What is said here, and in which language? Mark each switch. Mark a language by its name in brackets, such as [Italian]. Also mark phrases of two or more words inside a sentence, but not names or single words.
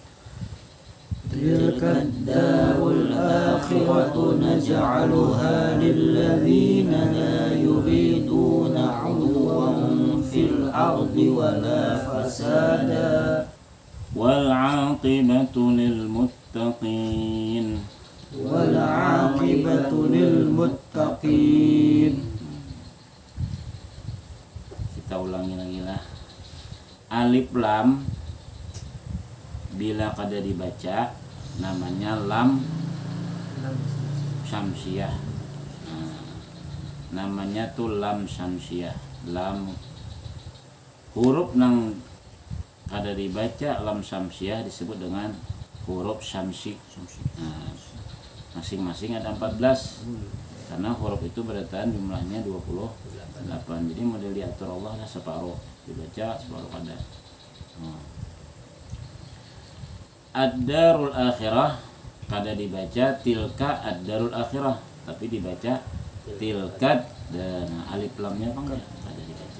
[Arabic] تلك الدار الآخرة نجعلها للذين لا يريدون علوا في الأرض ولا فسادا والعاقبة للمتقين. والعاقبة للمتقين. [Indonesian] Kita ulangi lagi lah. [Banjar] Alif lam bila kada dibaca namanya lam syamsiah. Namanya tuh lam syamsiah. Lam huruf nang kada dibaca lam syamsiah disebut dengan huruf syamsi. [Indonesian] Masing-masing ada 14 karena huruf itu berarti jumlahnya 28. [Banjar] Jadi model diatur Allah lah, separuh dibaca separuh kada. [Arabic] الدار الآخرة [Banjar] kada dibaca [Arabic] تلك الدار الآخرة [Banjar] tapi dibaca tilkat dan alif lamnya apa enggak kada dibaca.